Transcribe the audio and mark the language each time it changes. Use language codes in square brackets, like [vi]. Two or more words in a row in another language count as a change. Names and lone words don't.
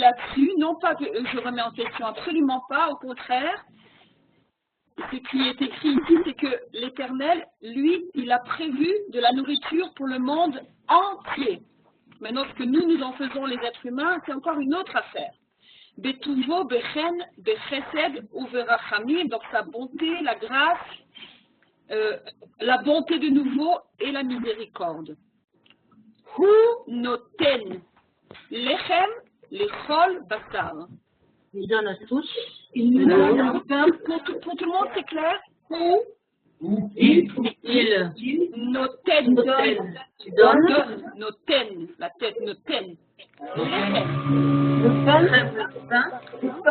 [fr] Non pas que je remets en question, absolument pas, au contraire. ce qui est écrit ici, c'est que l'Éternel, lui, il a prévu de la nourriture pour le monde entier. Maintenant, ce que nous en faisons, les êtres humains, c'est encore une autre affaire. [he] בטובו, בחן, בחסד, וברחמים, [fr] donc sa bonté, la grâce, la bonté de nouveau et la miséricorde. [he] הוא נותן, לחם, לכל, בשר. [fr] Il donne à tous. Il nous donne un pain. Pour tout le monde, c'est clair? Ou Il Noten, donne. noten, la tête, noten. Le pain.